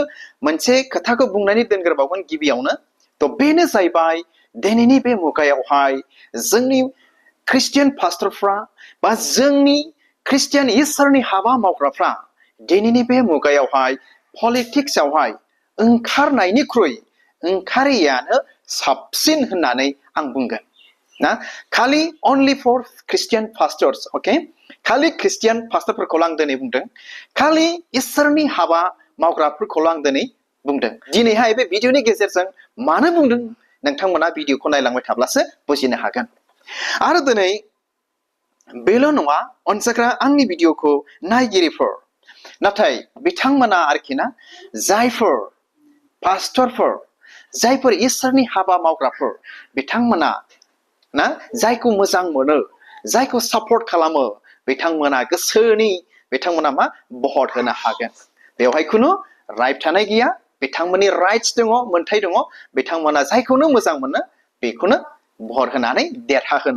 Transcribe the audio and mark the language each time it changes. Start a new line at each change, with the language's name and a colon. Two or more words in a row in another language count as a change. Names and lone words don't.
Bodo: मोनसे खोथाखौ बुंनानै दोनग्रोबावगोन गिबियावनो थ' बेनो जाहैबाय दिनैनि बे मुगायावहाय जोंनि ख्रिस्टियान पास्टरफ्रा बा जोंनि ख्रिस्टियान इसोरनि हाबा मावग्राफ्रा दिनैनि बे मुगायावहाय पलिटिक्सआवहाय ओंखारनायनिख्रुइ ओंखारैयानो साबसिन होननानै आं बुंगोन ना खालि
English: only for Christian pastors okay
Bodo: खालि ख्रिस्टियान पास्टरफोरखौल' आं दिनै बुंदों खालि इसोरनि हाबा मावग्राफोरखौल' आं दिनै बुंदों दिनैहाय बे भिडिअनि गेजेरजों मानो बुंदों नोंथांमोना भिडिअखौ नायलांबाय थाब्लासो बुजिनो हागोन आरो दिनै बेल' नङा अनसायग्रा आंनि भिडिअखौ नायगिरिफोर नाथाय बिथांमोना आरोखि ना जायफोर पास्टरफोर जायफोर इसोरनि हाबा मावग्राफोर बिथांमोना ना जायखौ मोजां मोनो जायखौ सापर्ट खालामो बिथांमोना गोसोनि बिथांमोना मा भट होनो हागोन बेवहाय खुनु राइट थानाय गैया बिथांमोननि राइट्स दङ मोन्थाय दङ बिथांमोना जायखौनो मोजां मोनो बेखौनो भट होनानै देरहाहोनो